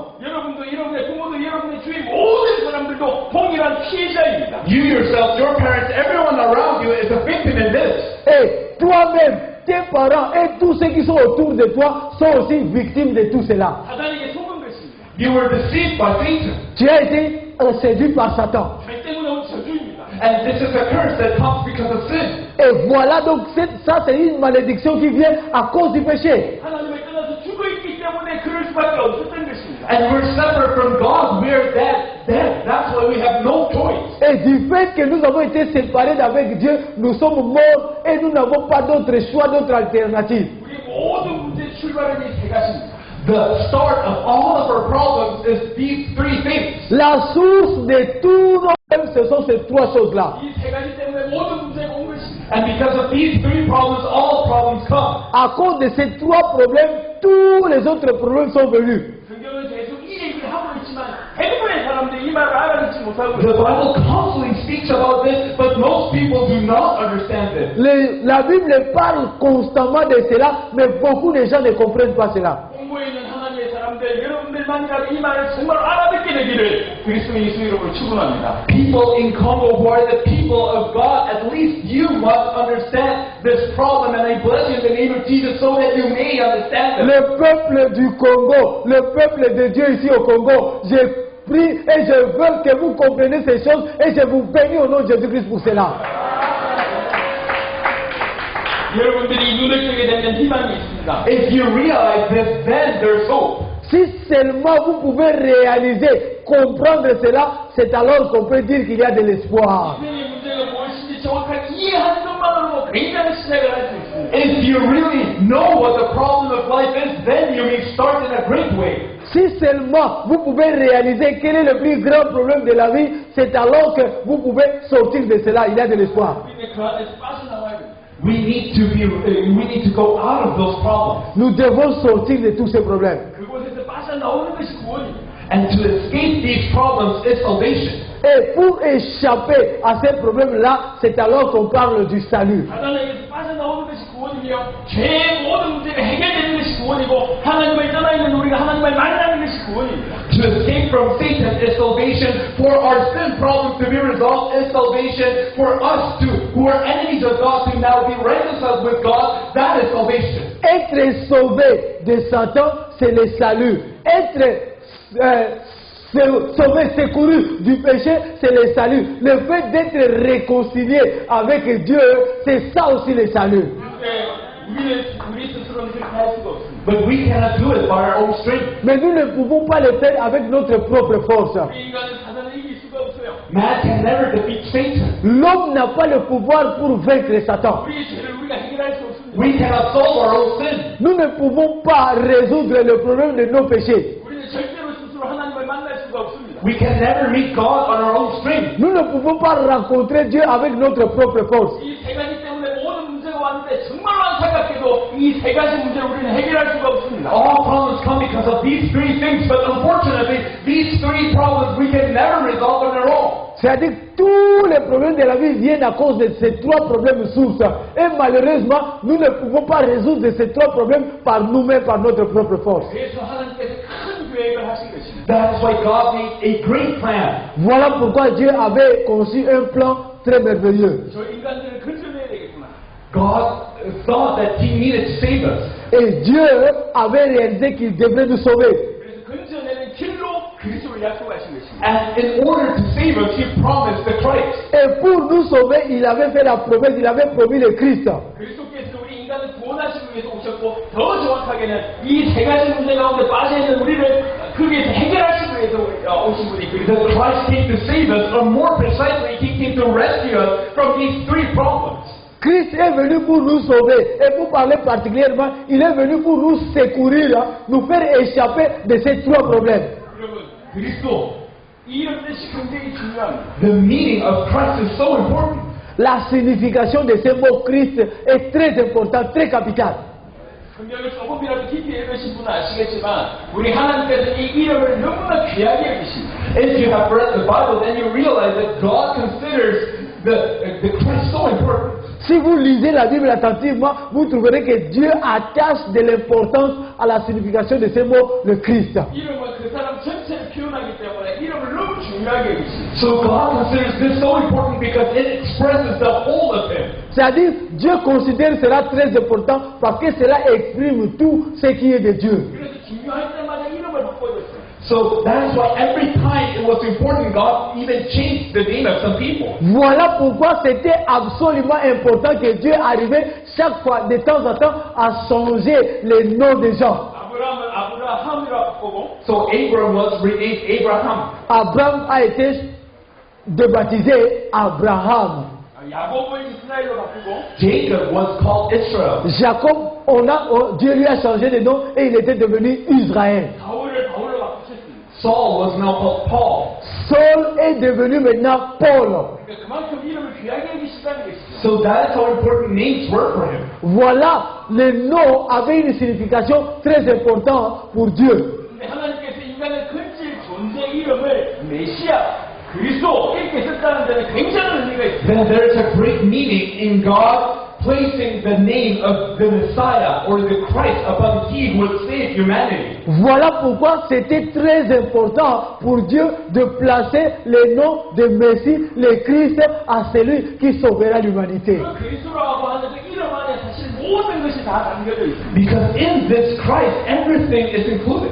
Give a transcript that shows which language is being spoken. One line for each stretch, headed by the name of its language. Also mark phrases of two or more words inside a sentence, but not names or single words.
Korean: 여러분도 여러분의 부모도 여러분의 주위 모든 사람들도 동일한 피해자입니다.
English: You yourself, your parents, everyone around you is a victim in this.
French: Et toi-même, tes parents et tous ceux qui sont autour de toi sont aussi victimes de tout cela.
Korean: 사단에게 속은 것입니다.
English: You were deceived by Satan.
French: Tu as été séduit par Satan.
Korean: 죄 때문에 온 저주입니다.
English: And this is a curse that comes because of sin.
French: Et voilà donc, ça c'est une malédiction qui vient à cause du péché.
Korean: 하나님을 떠나서 죽어있기 때문에 그럴 수밖에 없었던 것입니다.
English: And we're separate from God. We're dead. That's why we have no choice.
French: Et du fait que nous avons été séparés d'avec Dieu, nous sommes morts et nous n'avons pas d'autre choix, d'autre alternative.
Korean: 우리 모든 문제의 출발은 이 세 가지입니다.
English: The start of all of our problems is these three things.
French: La source de tous nos problèmes, ce sont ces trois choses-là.
Korean: 이 세 가지 때문에 모든 문제가 온 것입니다.
English: And because of these three problems, all problems come.
French: À cause de ces trois problèmes, tous les autres problèmes sont venus.
Korean: 성경은 계속 이 얘기를 하고 있지만 대부분의 사람들이 이 말을 알아듣지 못하고
English: The
Korean: 있어요.
English: Bible constantly speaks about this, but most people do not understand this.
French: La Bible parle constamment de cela, mais beaucoup de gens ne comprennent pas cela.
Korean: 공부에 있는 하나님의 사람들, 여러분들만이라도 이 말을 정말 알아듣게 되기를 그리스도 예수 이름으로 축원합니다.
English: People in Congo who are the people of God, at least you must understand this problem, and I bless you in the name of Jesus so that you may understand it.
French: Le peuple du Congo, le peuple de Dieu ici au Congo, je prie et je veux que vous compreniez ces choses et je vous bénis au nom de Jésus-Christ pour cela.
Korean: 여러분들이 눈을 뜨게 되면 희망이 있습니다.
English: If you realize this, then there's hope.
French: Si seulement vous pouvez réaliser, comprendre cela, c'est alors qu'on peut dire qu'il y a de l'espoir.
Korean: 인생의 문제가 무엇인지 정확하게 이해하는 것만으로도 굉장히 시작을 할 수 있습니다.
English: If you really know what the problem of life is, then you may start in a great way.
French: Si seulement vous pouvez réaliser quel est le plus grand problème de la vie, c'est alors que vous pouvez sortir de cela, il y a de l'espoir.
Korean: 우리는 그 안에서 빠져나와야 됩니다.
English: We need to go out of those problems.
French: Nous devons sortir de tous ces problèmes.
Korean: 그곳에서 빠져나오는 것이 구원입니다.
English: And to escape these problems is salvation.
French: Et pour échapper à ces problèmes-là, c'est alors qu'on parle du salut.
Korean: 사단에게서 빠져나오는 것이 구원이며 죄의 모든 문제가 해결되는 것이 구원이고 하나님을 떠나 있는 우리가 하나님을 만나는 것이 구원입니다.
English: To escape from Satan is salvation. For our sin problems to be resolved is salvation. For us who are enemies of God to now be reconciled with God, that is salvation.
French: Être sauvé de Satan, c'est le salut. Être sauvé, secouru du péché, c'est le salut. Le fait d'être réconcilié avec Dieu, c'est ça aussi le salut.
Korean: 우리 스스로는 그렇게 할 수가 없습니다.
English: But we cannot do it by our own strength.
French: Mais nous ne pouvons pas le faire avec notre propre force.
Korean: 우리 인간은 사단을 이길 수가 없어요.
English: Man can never defeat Satan.
French: L'homme n'a pas le pouvoir pour vaincre Satan.
Korean: 우리의 죄를 우리가 해결할 수 없습니다.
English: We cannot solve our own sin.
French: Nous ne pouvons pas résoudre le problème de nos péchés.
Korean: 우리는 절대로 스스로 하나님을 만날 수가 없습니다.
English: We can never meet God on our own strength.
French: Nous ne pouvons pas rencontrer Dieu avec notre propre force.
Korean: 이 세 가지 때문에 모든 문제가 왔는데 정말로 안타깝게도 이 세 가지 문제를 우리는 해결할 수가 없습니다.
English: All problems come because of these three things, but unfortunately, these three problems we can never resolve on our own.
French: C'est-à-dire que tous les problèmes de la vie viennent à cause de ces trois problèmes sources. Et malheureusement, nous ne pouvons pas résoudre ces trois problèmes par nous-mêmes, par notre propre force.
Korean: 그래서 하나님께서 큰 계획을 하신 것입니다.
English: That's why God made a great plan.
French: Voilà pourquoi Dieu avait conçu un plan très merveilleux.
Korean: 저 인간들을 건져내야 되겠구나.
English: God thought that He needed to save us.
French: Et Dieu avait réalisé qu'il devrait nous sauver.
Korean: 그래서 건져내는 길로 그리스도를 약속하신 것입니다.
English: And in order to save us, He promised the Christ.
French: Et pour nous sauver, il avait fait la promesse, il avait promis le Christ.
Korean: 그리스도께서 우리 인간을 구원하시기 위해서 오셨고 더 정확하게는 이 세 가지 문제 가운데 빠져있는 우리를 거기에서 해결하시기 위해서 오신 분이
English: Because Christ came to save us, or more precisely, He came to rescue us from these three problems.
French: Christ est venu pour nous sauver. Et pour parler particulièrement, il est venu pour nous secourir, nous faire échapper de ces trois problèmes.
Korean: 여러분, 그리스도 이 이름 뜻이 굉장히 중요합니다.
English: The meaning of Christ is so important.
French: La signification de ce mot Christ est très importante, très capitale.
Korean: 성경을 조금이라도 깊이 읽으신 분은 아시겠지만 우리 하나님께서 이 이름을 너무나 귀하게 여기십니다.
English: If you have read the Bible, then you realize that God considers the Christ so important.
French: Si vous lisez la Bible attentivement, vous trouverez que Dieu attache de l'importance à la signification de ce mot, le Christ.
Korean: 이름은 그 사람 전체를 표현하기 때문에 이름을 너무 중요하게 여기십니다.
English: So God considers this so important because it expresses the whole of Him.
French: C'est-à-dire, Dieu considère cela très important parce que cela exprime tout ce qui est de Dieu.
Korean: 그래서 중요할 때마다 이름을 바꿔줬어요.
English: So that's why every time it was important, God even changed the name of some people.
French: Voilà pourquoi c'était absolument important que Dieu arrivait chaque fois, de temps en temps, à changer les noms des gens.
Korean: 아브라함은 아브라함이라 바꾸고
English: So Abram was renamed Abraham.
French: Abraham a été débaptisé Abraham.
Korean: 야곱을 이스라엘로 바꾸고
English: Jacob was called Israel.
French: Jacob, Dieu lui a changé de nom et il était devenu Israël.
Korean: 바울을 바울로 바꾸셨습니다.
English: Saul was now called Paul.
French: Saul est devenu maintenant Paul.
Korean: 그러니까 그만큼 이름을 귀하게 여기시다는 것이죠.
English: So that's how important names were for him.
French: Voilà, le nom avait une signification très importante pour Dieu.
Korean: 근데 하나님께서 인간을 건질 존재 이름을 메시아 그리스도 이렇게 썼다는 데는 굉장한 의미가 있습니다.
English: Then there's a great meaning in God placing the name of the Messiah or the Christ upon He who would save humanity.
French: Voilà pourquoi c'était très important pour Dieu de placer le nom de Messie, le Christ, à celui qui sauvera l'humanité.
Korean: 그 그리스도라고 하는 그 이름 안에 사실 모든 것이 다 담겨져 있습니다.
English: Because in this Christ, everything is included.